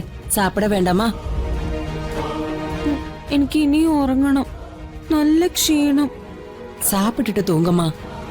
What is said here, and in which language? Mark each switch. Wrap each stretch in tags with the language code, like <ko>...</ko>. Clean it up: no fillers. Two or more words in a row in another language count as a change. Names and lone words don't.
<ta>சாப்பிட வேண்டாமா?</ta> <ml>എനിക്ക് ഇനിയും ഉറങ്ങണം. നല്ല ക്ഷീണം.</ml> <ta>சாப்பிட்டுட்டு தூங்கம்மா.</ta>